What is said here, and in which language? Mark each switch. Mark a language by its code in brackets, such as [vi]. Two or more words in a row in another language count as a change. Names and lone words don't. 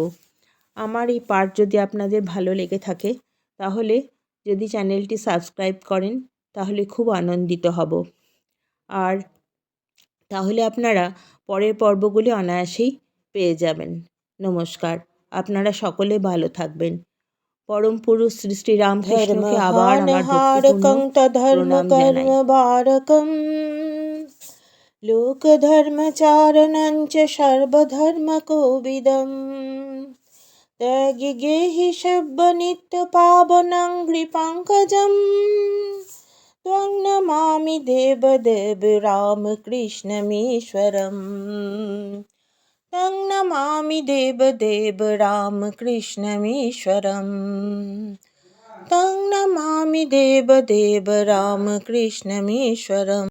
[bn] আমার এই পাঠ যদি আপনাদের ভালো লেগে থাকে, তাহলে যদি চ্যানেলটি সাবস্ক্রাইব করেন তাহলে খুব আনন্দিত হব। আর তাহলে আপনারা পরের পর্বগুলি অনায়াসেই পেয়ে যাবেন। নমস্কার, আপনারা সকলে ভালো থাকবেন। পরম পুরুষ শ্রী শ্রী রামকৃষ্ণকে আবার আমার ভক্তিপূর্ণ প্রণাম জানাই। [sa] লোকধর্মচারণঞ্চ সর্বধর্মকোবিদম ত্যাগি গেহি সব্য নিত্য পাবনং হৃপঙ্কজম ত্বং নমামি দেবদেব রামকৃষ্ণমীশ্বরম ত্বং নমামি দেবদেব রামকৃষ্ণমীশ্বরম ত্বং নমামি দেবদেব রামকৃষ্ণমীশ্বরম।